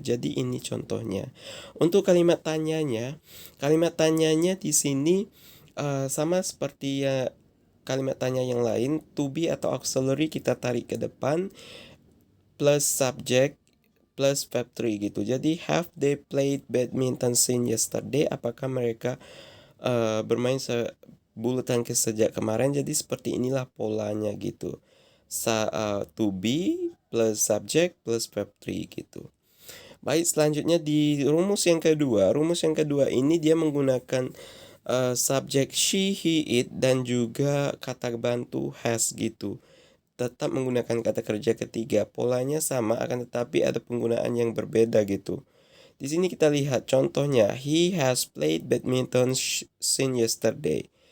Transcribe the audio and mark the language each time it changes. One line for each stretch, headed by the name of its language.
Indonesian: Jadi ini contohnya. Untuk kalimat tanyanya di sini sama seperti ya kalimat tanya yang lain, to be atau auxiliary kita tarik ke depan plus subject plus verb 3 gitu. Jadi
English: have they played badminton since yesterday?
Indonesian: Apakah mereka bermain bulu tangkis sejak kemarin? Jadi seperti inilah polanya gitu. To be plus subject plus verb 3 gitu. Baik, selanjutnya di rumus yang kedua. Rumus yang kedua ini dia menggunakan subjek she, he, it dan juga kata bantu has gitu. Tetap menggunakan kata kerja ketiga. Polanya sama akan tetapi ada penggunaan yang berbeda gitu. Di sini kita lihat contohnya,
English: he has played badminton since yesterday.